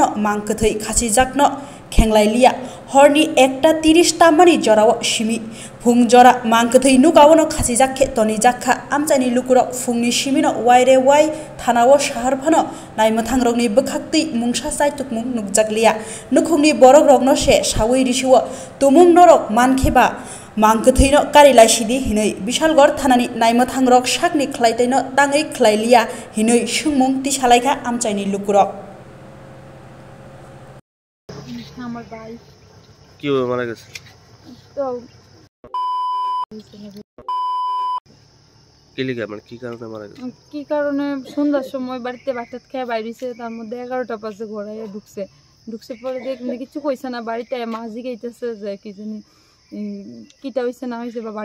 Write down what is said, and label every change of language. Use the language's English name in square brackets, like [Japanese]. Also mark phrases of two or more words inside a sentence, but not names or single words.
[Kok Borok] mangkthei khasijakno khenglailia horni 1:30 tamani jorao shimi phung jora mangkthei nukawono khasijak toni jakha amchani lukuro phungni shimino waire wai thanao shahar phano naimothangrokni bkhakti mungsa saitukmung nukjaklia nukhungni borok rokno se sawi risiwo tumung norok mankheba mangktheino karilaisidi hinoi bishalgor thanani naimothangrok sakni khlaitaino tangai khlailia hinoi sungmung ti salaikha amchaini lukurok [Bangla] আমার ভাই কিভাবে মারা গেছে তো কি কারণে মারা গেছে কি কারণে সন্ধ্যার সময় বাড়িতে ভাত খেয়ে বাইরেছে তার মধ্যে 11টা বাজে ঘরে ঢুকছে পরে দেখলে কিছু কইছে না বাড়িতে মাঝি গাইতেছে যে কি জানি কিটা হইছে না হইছে বা